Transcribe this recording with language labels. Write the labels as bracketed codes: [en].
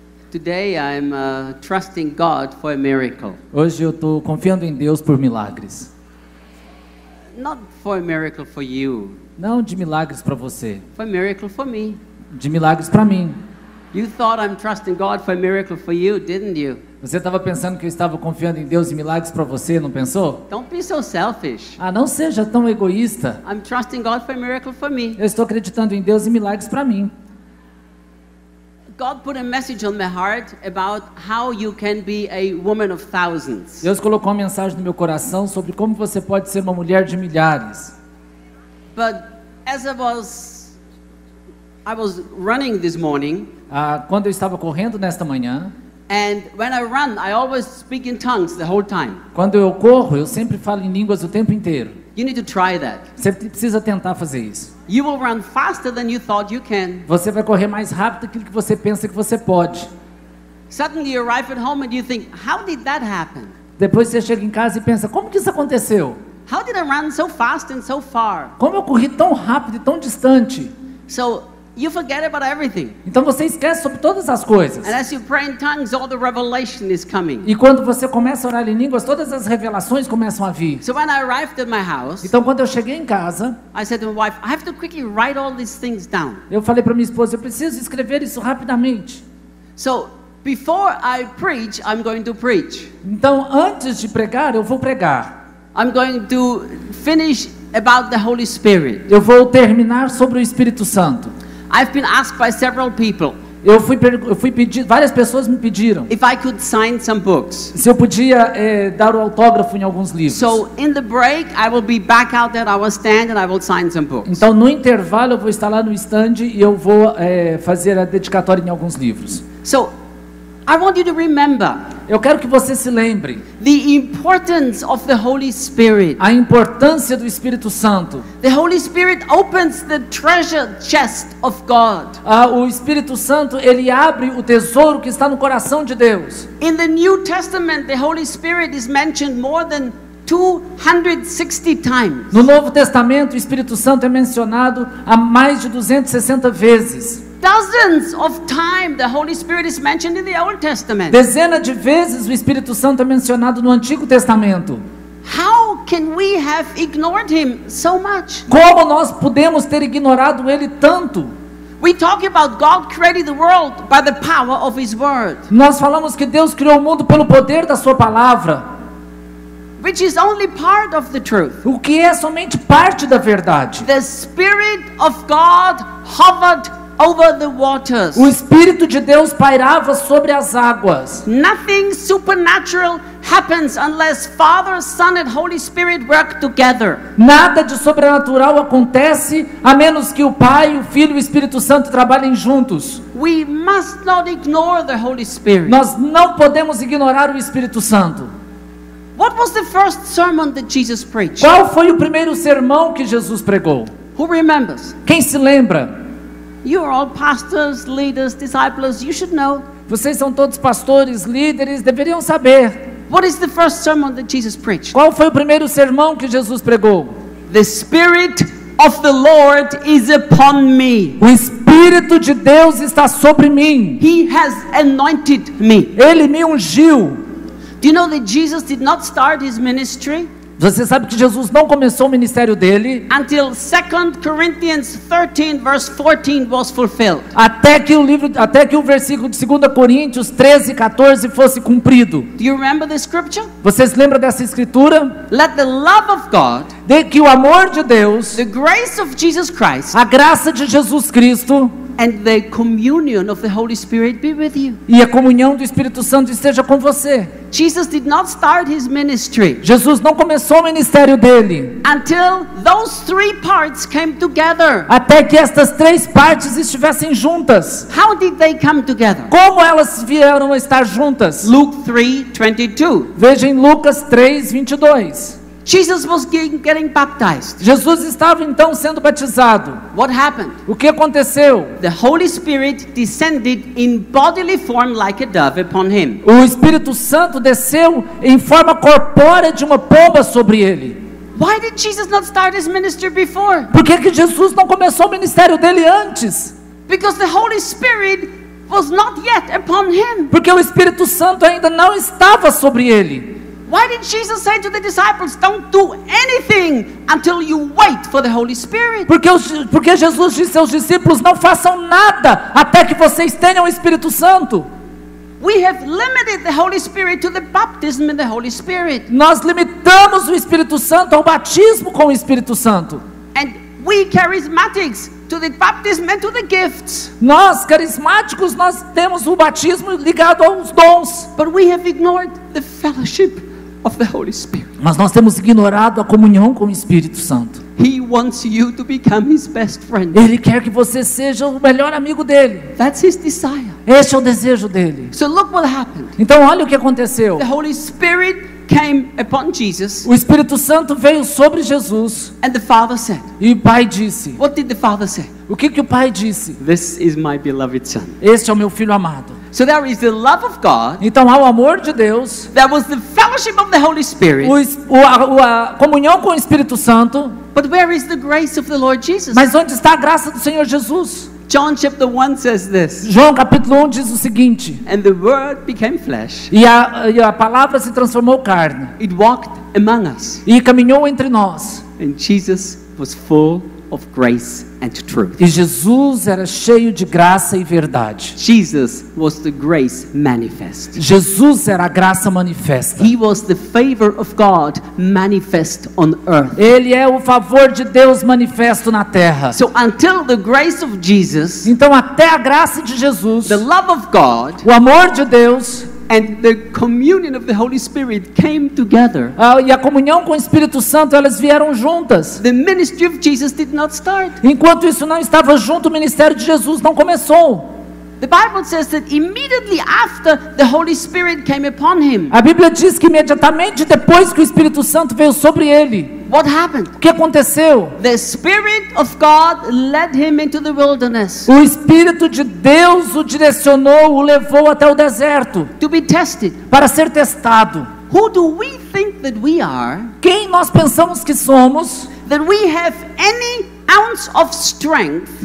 [en] Today I'm trusting God for a miracle. [pt] Hoje eu estou confiando em Deus por milagres. [en] Not for a miracle for you. [pt] Não de milagres para você, [en] For a miracle for me. [pt] de milagres para mim. [en] You thought I'm trusting God for a miracle for you, didn't you? [pt] Você estava pensando que eu estava confiando em Deus e milagres para você, não pensou? [en] Don't be so selfish. [pt] Ah, não seja tão egoísta. [en] I'm trusting God for a miracle for me. [pt] Eu estou acreditando em Deus e milagres para mim. [en] God put a message on my heart about how you can be a woman of thousands. [pt] Deus colocou uma mensagem no meu coração sobre como você pode ser uma mulher de milhares. [en] But as I was running this morning, [pt] Quando eu estava correndo nesta manhã, [en] and when I run, I always speak in tongues the whole time. [pt] quando eu corro, eu sempre falo em línguas o tempo inteiro. [en] You need to try that. [pt] Você precisa tentar fazer isso. [en] You will run faster than you thought you can. [pt] Você vai correr mais rápido do que você pensa que você pode. [en] Suddenly you arrive at home and you think, how did that happen? [pt] Depois você chega em casa e pensa, como que isso aconteceu? [en] How did I run so fast and so far? [pt] Como eu corri tão rápido e tão distante? [en] So you forget about everything. [pt] Então você esquece sobre todas as coisas. [en] And as you pray in tongues, all the revelation is coming. [pt] E quando você começa a orar em línguas, todas as revelações começam a vir. [en] So when I arrived at my house, [pt] Então quando eu cheguei em casa, [en] I said to my wife, I have to quickly write all these things down. [pt] eu falei para minha esposa, eu preciso escrever isso rapidamente. [en] So before I preach, I'm going to preach. [pt] Então antes de pregar, eu vou pregar. [en] I'm going to finish about the Holy Spirit. [pt] Eu vou terminar sobre o Espírito Santo. [en] I've been asked by several people [pt] Eu fui pedir, várias pessoas me pediram [en] if I could sign some books. [pt] se eu podia dar o autógrafo em alguns livros. [en] So in the break, I will be back out at our stand and I will sign some books. [pt] Então no intervalo eu vou estar lá no stand e eu vou fazer a dedicatória em alguns livros. [en] So I want you to remember [pt] Eu quero que você se lembre [en] the importance of the Holy Spirit. [pt] a importância do Espírito Santo. [en] The Holy Spirit opens the treasure chest of God. [pt] O Espírito Santo, ele abre o tesouro que está no coração de Deus. [en] In the New Testament, the Holy Spirit is mentioned more than 260 times. [pt] No Novo Testamento, o Espírito Santo é mencionado a mais de 260 vezes. [en] Dozens of times the Holy Spirit is mentioned in the Old Testament. [pt] Dezenas de vezes o Espírito Santo é mencionado no Antigo Testamento. [en] How can we have ignored him so much? [pt] Como nós podemos ter ignorado ele tanto? [en] We talk about God creating the world by the power of his word, [pt] Nós falamos que Deus criou o mundo pelo poder da sua palavra, [en] which is only part of the truth. [pt] o que é somente parte da verdade. [en] The Spirit of God hovered over the waters. [pt] O Espírito de Deus pairava sobre as águas. [en] Nothing supernatural happens unless Father, Son and Holy Spirit work together. [pt] Nada de sobrenatural acontece a menos que o Pai, o Filho e o Espírito Santo trabalhem juntos. [en] We must not ignore the Holy Spirit. [pt] Nós não podemos ignorar o Espírito Santo. [en] What was the first sermon that Jesus preached? [pt] Qual foi o primeiro sermão que Jesus pregou? [en] Who remembers? [pt] Quem se lembra? [en] You are all pastors, leaders, disciples. You should know. [pt] Vocês são todos pastores, líderes, deveriam saber. [en] What is the first sermon that Jesus preached? [pt] Qual foi o primeiro sermão que Jesus pregou? [en] The Spirit of the Lord is upon me. [pt] O Espírito de Deus está sobre mim. [en] He has anointed me. [pt] Ele me ungiu. [en] Do you know that Jesus did not start his ministry [pt] Você sabe que Jesus não começou o ministério dele [en] until 2 Corinthians 13 verse 14 was fulfilled. [pt] até que o versículo de 2 Coríntios 13:14 fosse cumprido. [en] Do you remember the scripture? [pt] Vocês lembram dessa escritura? [en] Let the love of God, [pt] De que o amor de Deus, [en] the grace of Jesus Christ, [pt] a graça de Jesus Cristo [en] and the communion of the Holy Spirit be with you. [pt] e a comunhão do Espírito Santo esteja com você. [en] Jesus did not start his ministry [pt] Jesus não começou o ministério dele [en] until those three parts came together. [pt] até que estas três partes estivessem juntas. [en] How did they come together? [pt] Como elas vieram a estar juntas? [en] Luke 3:22. [pt] Veja em Lucas 3:22. [en] Jesus was getting baptized. [pt] Jesus estava então sendo batizado. [en] What happened? [pt] O que aconteceu? [en] The Holy Spirit descended in bodily form like a dove upon him. [pt] O Espírito Santo desceu em forma corpórea de uma pomba sobre ele. [en] Why did Jesus not start his ministry before? [pt] Por que que Jesus não começou o ministério dele antes? [en] Because the Holy Spirit was not yet upon him. [pt] Porque o Espírito Santo ainda não estava sobre ele. [en] Why did Jesus say to the disciples, don't do anything until you wait for the Holy Spirit? [pt] Porque Jesus disse aos discípulos, não façam nada até que vocês tenham o Espírito Santo. [en] We have limited the Holy Spirit to the baptism in the Holy Spirit. [pt] Nós limitamos o Espírito Santo ao batismo com o Espírito Santo. [en] And we charismatics to the baptism and to the gifts. [pt] Nós, carismáticos, nós temos o batismo ligado aos dons. [en] But we have ignored the fellowship of the Holy Spirit. [pt] Mas nós temos ignorado a comunhão com o Espírito Santo. [en] He wants you to become his best friend. [pt] Ele quer que você seja o melhor amigo dele. [en] That's his desire. [pt] Este é o desejo dele. [en] So look what happened. [pt] Então olha o que aconteceu. [en] The Holy Spirit came upon Jesus. [pt] O Espírito Santo veio sobre Jesus. [en] And the Father said. [pt] E o Pai disse. [en] What did the Father say? [pt] O que que o Pai disse? [en] This is my beloved Son. [pt] Este é o meu filho amado. [en] So there is the love of God. [pt] Então há o amor de Deus. [en] There was the fellowship of the Holy Spirit. [pt] A comunhão com o Espírito Santo. [en] But where is the grace of the Lord Jesus? [pt] Mas onde está a graça do Senhor Jesus? [en] John chapter 1 says this. [pt] João capítulo 1 diz o seguinte. [en] And the Word became flesh. [pt] E a palavra se transformou carne. [en] It walked among us. [pt] E caminhou entre nós. [en] And Jesus was full of grace and truth. [pt] E Jesus era cheio de graça e verdade. [en] Jesus was the grace manifest. [pt] Jesus era a graça manifesta. [en] He was the favor of God manifest on earth. [pt] Ele é o favor de Deus manifesto na terra. [en] So until the grace of Jesus, [pt] então até a graça de Jesus, [en] the love of God, [pt] o amor de Deus, [en] and the communion of the Holy Spirit came together. [pt] E a comunhão com o Espírito Santo, elas vieram juntas. [en] The ministry of Jesus did not start. [pt] Enquanto isso não estava junto, o ministério de Jesus não começou. [en] The Bible says that immediately after the Holy Spirit came upon him. [pt] A Bíblia diz que imediatamente depois que o Espírito Santo veio sobre ele. [en] What happened? [pt] O que aconteceu? [en] The Spirit of God led him into the wilderness. [pt] O Espírito de Deus o direcionou, o levou até o deserto. [en] To be tested. [pt] Para ser testado. [en] Who do we think that we are? [pt] Quem nós pensamos que somos? [en] That we have any ounce of strength.